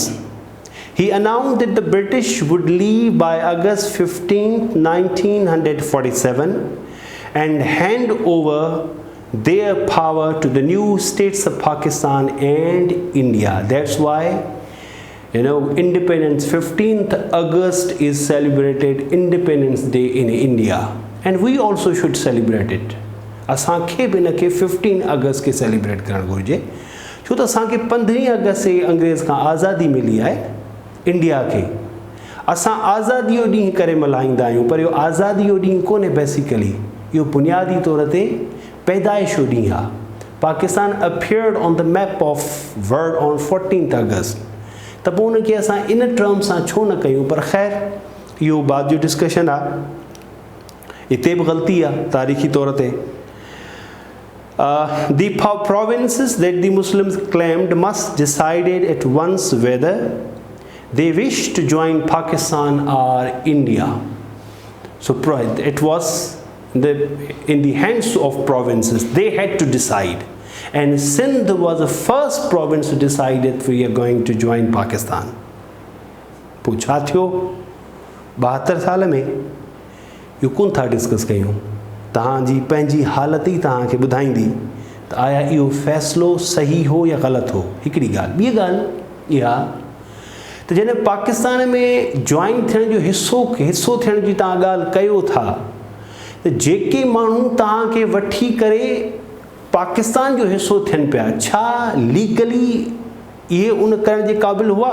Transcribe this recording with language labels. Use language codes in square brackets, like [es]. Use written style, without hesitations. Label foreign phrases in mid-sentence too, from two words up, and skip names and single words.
[en] He announced that the British would leave by August 15, 1947 and hand over their power to the new states of Pakistan and India. That's why, independence, 15th August is celebrated Independence Day in India, and we also should celebrate it. [sd] असांखे बि हिनखे 15 अगस्त खे सेलिब्रेट करणु घुरिजे, छो त असांखे 15 अगस्त से अंग्रेज़ खां आज़ादी मिली आहे इंडिया खे। असां आज़ादी जो ॾींहुं करे मल्हाईंदा आहियूं, पर इहो आज़ादी जो ॾींहुं कोन्हे बेसिकली, इहो बुनियादी तौर ते पैदाइश जो ॾींहुं आहे। पाकिस्तान [en] appeared on the map of world on 14th August, [sd] त पोइ उनखे असां इन टर्म सां छो न कयूं, पर ख़ैर इहो बाद जो डिस्कशन आहे। हिते बि ग़लती आहे तारीख़ी तौर ते। [en] The provinces that the Muslims claimed must decide at once whether they wish to join Pakistan or India. So it was in the hands of provinces. They had to decide, and Sindh was the first province to decide that we are going to join Pakistan. [sd] पूछा थियो 72 साल में यो कोन था डिस्कस कयूं, तव्हांजी पंहिंजी हालत ई तव्हांखे ॿुधाईंदी त आया इहो फ़ैसिलो सही हो या ग़लति हो। हिकिड़ी ॻाल्हि। ॿी ॻाल्हि इहा त जॾहिं पाकिस्तान में जॉइन थियण जो हिसो थियण जी तव्हां ॻाल्हि कयो था त जेके माण्हू तव्हांखे वठी करे पाकिस्तान जो हिसो थियनि पिया, छा लीगली इहे उन करण जे क़ाबिल हुआ?